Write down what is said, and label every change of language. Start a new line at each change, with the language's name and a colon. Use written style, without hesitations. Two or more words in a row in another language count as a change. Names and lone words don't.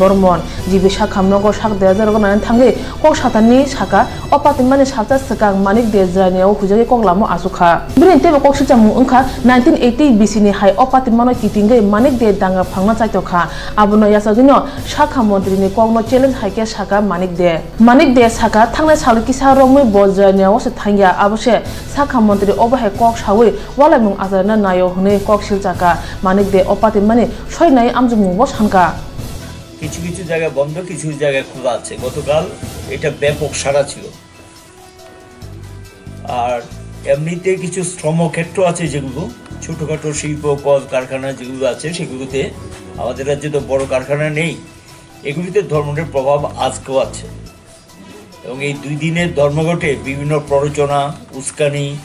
Kok Borok: Bormon jibi sakha mnogo sak 2000 gonan thangai kok satani saka opatimani sakta sakang manik de janiao hujagi koklamo asukha brinte bo koksil cham Ungka 1980 BC ni hai opati mano kitinge manik de danga phangna chaitokha abuno yasagino shakha mantri ni kongno challenge haike shaka manik de saka thangna saluki sa rongmui bojanya ose thangya abose shakha mantri obahe kok sawi walamung azarna nayo hune kok silchaka manik de opati mane soinai amjumung bo sanka
Bangla: কিছু কিছু জায়গা বন্ধ কিছু জায়গা খোলা আছে গতকাল এটা ব্যাপক সাড়া ছিল আর এমনিতে কিছু শ্রমক্ষেত্র আছে যেগুলো ছোটখাটো শিল্প কল কারখানা যেগুলো আছে সেগুলোতে আমাদের রাজ্যে তো বড় কারখানা নেই এগুলিতে ধর্মের প্রভাব আজকেও আছে এবং এই দুই দিনের ধর্মঘটে বিভিন্ন প্ররোচনা উস্কানি